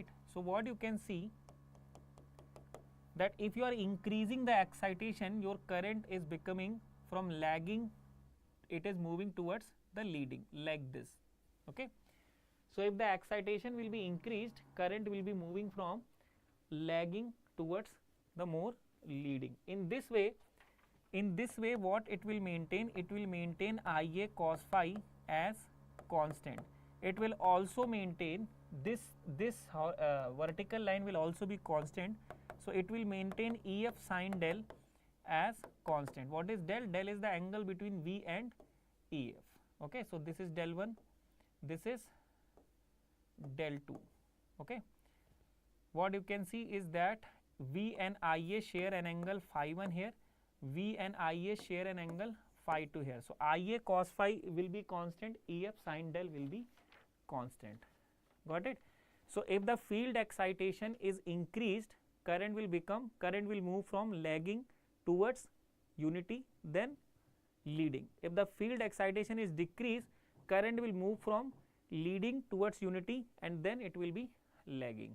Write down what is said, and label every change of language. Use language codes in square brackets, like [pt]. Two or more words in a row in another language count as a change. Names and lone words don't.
[en] So what you can see, that if you are increasing the excitation, your current is becoming from lagging it is moving towards the leading like this. Okay. So if the excitation will be increased, current will be moving from lagging towards the more leading. In this way what it will maintain? It will maintain Ia cos phi as constant. It will also maintain this vertical line will also be constant. So it will maintain Ef sin del as constant. What is del? Del is the angle between V and Ef. Okay. So this is del 1, this is del 2. Okay. What you can see is that V and Ia share an angle phi 1 here, V and Ia share an angle phi 2 here. So Ia cos phi will be constant, Ef sin del will be constant. Got it? So if the field excitation is increased, current will move from lagging towards unity, then leading. If the field excitation is decreased, current will move from leading towards unity and then it will be lagging.